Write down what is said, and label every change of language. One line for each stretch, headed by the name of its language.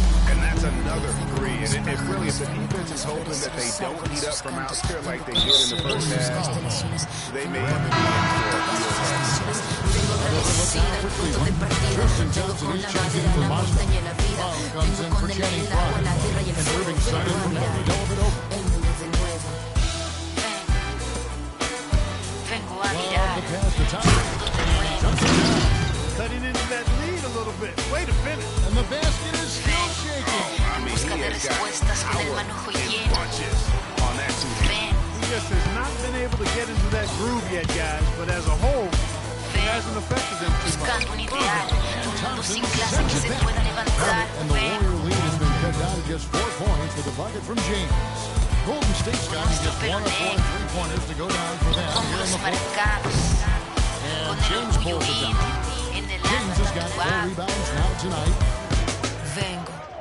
English: And that's another three. And it really, if the defense is hoping that they don't heat up from out here like they did in the first half, they may have to be
Spanish: Vengo agradecida al punto de partida, vengo con la madera, la montaña y la vida. Vengo con el agua, la tierra y el fuego. Vengo a mirar el mundo de nuevo. Vengo a mirar el mundo de nuevo.
English: Cutting into that lead a little bit. Way to finish. And the basket is still shaking.
Spanish: En busca de respuestas con el manojo lleno. Ven.
English: He just has not been able to get into that groove yet, guys. But as a whole, it hasn't affected them too much.
Spanish: Buscando un ideal, un mundo sin clase que se pueda levantar.
English: And the Warrior lead has been cut down to just 4 points with a bucket from James. Golden State's got just 1 of 4 3-pointers to go down for them.
Spanish: Pómulos marcados, con el orgullo indio.
English: James has got 4 rebounds now tonight.
Spanish: Vengo.